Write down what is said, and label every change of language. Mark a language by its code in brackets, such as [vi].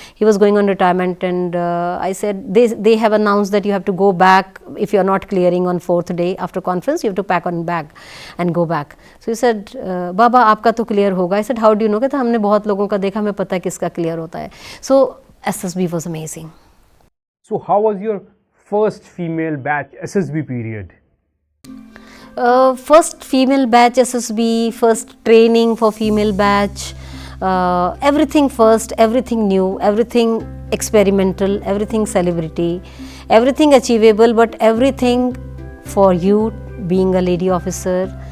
[en] He was going on retirement, and I said, they have announced that you have to go back if you are not clearing on 4th day after conference. You have to pack on bag and go back. So he said, Baba, [hi] आपका तो clear होगा. [en] I said, how do you know? [hi] कहता हमने बहुत लोगों का देखा, हमें पता है किसका clear होता है. [en] So SSB was amazing. So how was your first female batch SSB period? First female batch SSB, first training for female batch, everything first, everything new, everything experimental, everything celebrity, everything achievable, but everything for you being a lady officer.